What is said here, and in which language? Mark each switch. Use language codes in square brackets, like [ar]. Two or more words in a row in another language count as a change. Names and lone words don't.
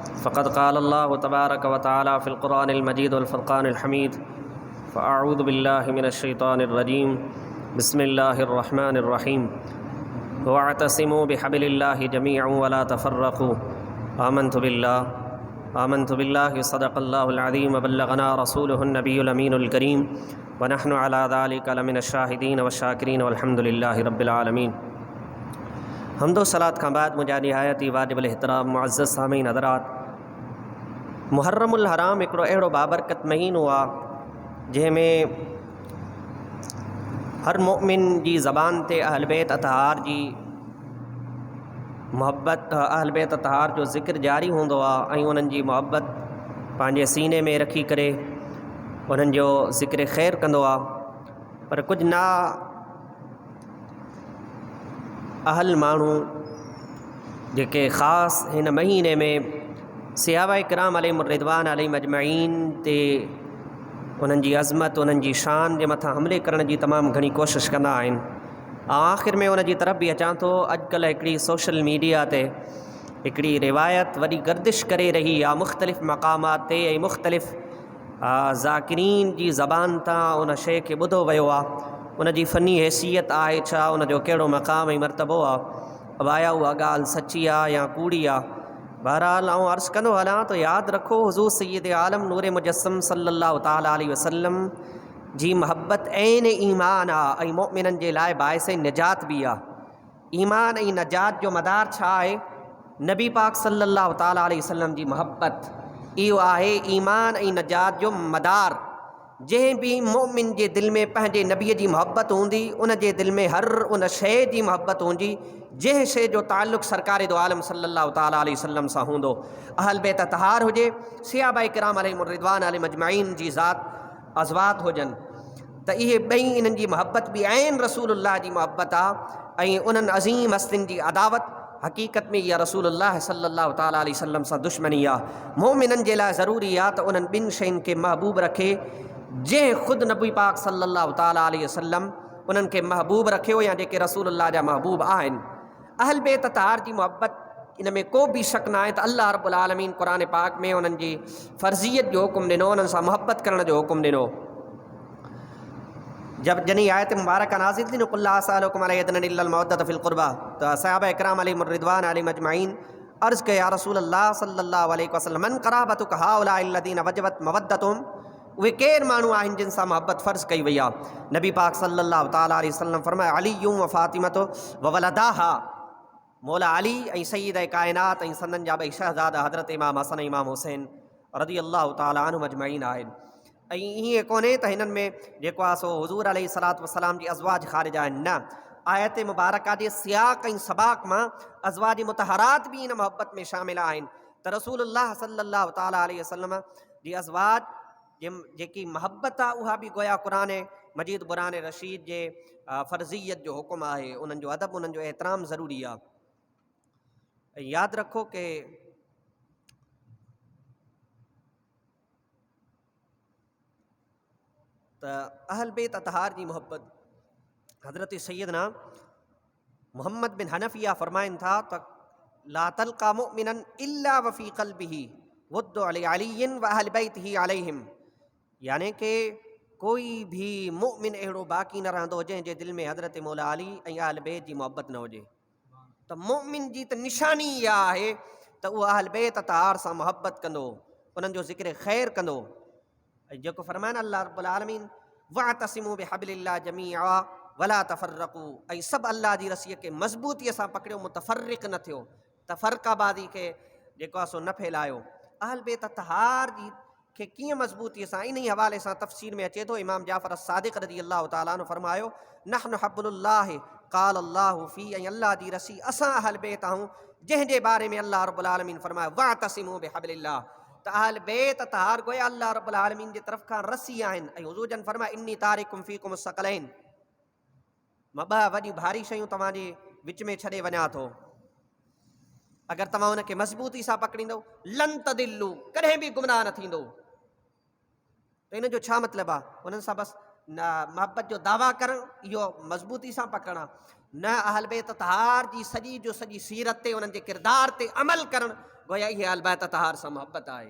[ar] فقد قال الله تبارك وتعالى في القرآن المجيد والفرقان الحميد فأعوذ بالله من الشيطان الرجيم بسم الله الرحمن الرحيم واعتصموا بحبل الله جميعا ولا تفرقوا آمنت بالله صدق الله العظيم وبلغنا رسوله النبي الأمين الكريم ونحن على ذلك لمن الشاهدين والشاكرين والحمد لله رب العالمين. [sd] हम्दो सलात खां बाद मुंहिंजा निहायत ई वाजिबुल एहतराम मुअज़्ज़ज़ सामीन हज़रात, मुहर्रमुल हराम हिकिड़ो अहिड़ो बाबरकत महीनो आहे जंहिंमें हर मोमिन जी ज़बान ते अहल बैत अतहार जी मुहब्बत, अहल बैत अतहार जो ज़िक्र जारी हूंदो आहे ऐं उन्हनि जी मुहब्बत पंहिंजे सीने में रखी करे उन्हनि जो ज़िक्र ख़ैर कंदो आहे। पर कुझु ना अहल माण्हू जेके ख़ासि हिन महीने में सहाबाए किराम [ar] عليهم الرضوان عليهم أجمعين [sd] ते उन्हनि जी अज़मत, उन्हनि जी शान जे मथां हमले करण जी तमामु घणी कोशिशि कंदा आहिनि। आख़िर में उन जी तरफ़ बि अचां थो, अॼुकल्ह हिकिड़ी [en] social media [sd] ते हिकिड़ी रिवायत वॾी गर्दिश करे रही आहे मुख़्तलिफ़ मक़ामात ते ऐं मुख़्तलिफ़ ज़ाकिरीन जी ज़बान तां उन शइ खे ॿुधो वियो आहे। उन जी फ़नी हैसियत आहे छा, उन जो कहिड़ो मक़ाम ऐं मर्तबो आहे, अबाया उहा ॻाल्हि सची आहे या कूड़ी आहे। बहरहाल आउं अर्ज़ु कंदो हलां त यादि रखो, हुज़ूर सय्यद आलम नूर मुजस्सम [ar] صلى الله تعالى عليه وسلم [sd] जी महबत ऐन ईमान आहे ऐं मोमिननि जे लाइ बाइस निजात बि आहे। ईमान ऐं नजात जो मदार छा आहे? नबी पाक [ar] صلى الله تعالى عليه وسلم [sd] जी महबत, इहो आहे ईमान ऐं नजात जो मदार। जंहिं बि मोमिन जे दिलि में पंहिंजे नबीअ जी मुहबत हूंदी, उन जे दिलि में हर उन शइ जी मुहबत हूंदी जंहिं शइ जो ताल्लुक़ सरकार दो आलम [ar] صلى الله تعالى عليه وسلم [sd] सां हूंदो। अहल बैत अतहार हुजे, सहाबाए किराम [ar] عليهم الرضوان عليهم أجمعين [sd] जी ज़ात अज़वात हुजनि, त इहे ॿई इन्हनि जी मुहबत बि ऐन रसूलुल्लाह जी मुहबत आहे ऐं उन्हनि अज़ीम हस्तियुनि जी अदावत हक़ीक़त में इहा रसूलुल्लाह [ar] صلى الله تعالى عليه وسلم [sd] सां दुश्मनी आहे। मोमिननि जे लाइ ज़रूरी आहे त उन्हनि ॿिनि शयुनि खे महबूब रखे जंहिं ख़ुदि नबी पाक [ar] صلى الله تعالى عليه وسلم [sd] उन्हनि खे महबूब रखियो या जेके रसूलुल्लाह जा महबूब आहिनि। अहल बैत अतहार जी मुहबत, इन में को बि शक न आहे त [ar] الله رب العالمين [sd] क़ुरान पाक में उन्हनि जी फ़र्ज़ियत जो हुकुम ॾिनो, उन्हनि सां मुहबत करण जो हुकुम ॾिनो। जॾहिं आयत मुबारक नाज़िल थी न [ar] قل لا أسألكم عليه أجرا إلا المودة في القربى, [sd] त सहाबा इकराम [ar] عليهم الرضوان عليهم أجمعين [sd] अर्ज़ कया [ar] يا رسول الله صلى الله عليه وسلم من قرابتك هؤلاء الذين وجبت مودتهم, [sd] उहे केर माण्हू आहिनि जिन सां मुहबत फ़र्ज़ कई वई आहे। नबी पाक [ar] صلى الله تعالى عليه وسلم फरमाया علي وفاطمة وولداها, [sd] मौला अली ऐं सय्यद कायनात ऐं संदन जा ॿई शहज़ादा हज़रत इमाम हसन ऐं इमाम हुसैन [ar] رضي الله تعالى عنهم أجمعين [sd] आहिनि। ऐं ईअं कोन्हे त हिननि में जेको आहे सो हुज़ूर [ar] عليه الصلاة والسلام [sd] जी अज़वाज ख़ारिज आहिनि, न। आयत मुबारका जे सियाक़ ऐं सबाक़ मां अज़वाज मुतहरात बि इन मुहबत में शामिल आहिनि त रसूलुल्लाह [ar] صلى الله تعالى عليه وسلم [sd] जी अज़वाज जेकी महबत आहे उहा बि गोया क़ुरान मजीद क़ुरान रशीद जे फ़र्ज़ियत जो हुकुम आहे। उन्हनि जो अदब, उन्हनि जो एहतराम ज़रूरी आहे। यादि रखो कि त अहल बैत अतहार जी मुहबत, हज़रत सैयदना मोहम्मद बिन हनफिया फ़रमाइनि था त [ar] لا تلقى مؤمنا إلا وفي قلبه ود علي وأهل بيته عليهم, [sd] यानी कि कोई भी मुमिन अहिड़ो बाक़ी न रहंदो जंहिंजे दिलि में हज़रत मौला अली ऐं अहल बैत जी मुहबत न हुजे। त मुमिन जी त निशानी इहा आहे त उहो अहल बैत अतहार सां मुहबत कंदो, उन्हनि जो ज़िक्र ख़ैर कंदो। ऐं जेको फ़रमाइनि [ar] الله رب العالمين واعتصموا بحبل الله جميعا ولا تفرقوا, [sd] ऐं सभु अल्लाह जी रसीअ खे मज़बूतीअ सां पकड़ियो, मुतफ़र्रिक़ न थियो, तफ़रक़ाबादी खे जेको आहे सो न फैलायो। अहल बैत अतहार जी खे कीअं मज़बूतीअ सां, इन ई हवाले सां तफ़सीर में अचे थो। [ar] इमाम जाफ़र सादिक़ رضي الله تعالى عنه फ़रमायो نحن حب الله قال الله في, [sd] ऐं अल्लाह जी रसी असां अहल बैत आहियूं जंहिंजे बारे में [ar] الله رب العالمين [sd] फ़रमायो [ar] واعتصموا بحبل الله, [sd] त अहल बैत अतहार गोया [ar] الله رب العالمين [sd] जी तरफ़ खां रसी आहिनि। ऐं हुज़ूर जन फरमाया [ar] إني تارك فيكم الثقلين, [sd] मां ॿ वॾियूं भारी शयूं तव्हांजे विच में छॾे वञा थो, अगरि तव्हां उनखे मज़बूती सां पकड़ींदव [ar] لن تضلوا, [sd] कॾहिं बि गुमराह न थींदो। त इन जो छा मतिलबु आहे? उन्हनि सां बसि न मुहबत जो दावा करणु, इहो मज़बूती सां पकड़णु न, अहल बैत अतहार जी सॼी जो सॼी सीरत ते, उन्हनि जे किरदार ते अमल करणु, गोया इहे अहल बैत तहार सां मुहबत आहे।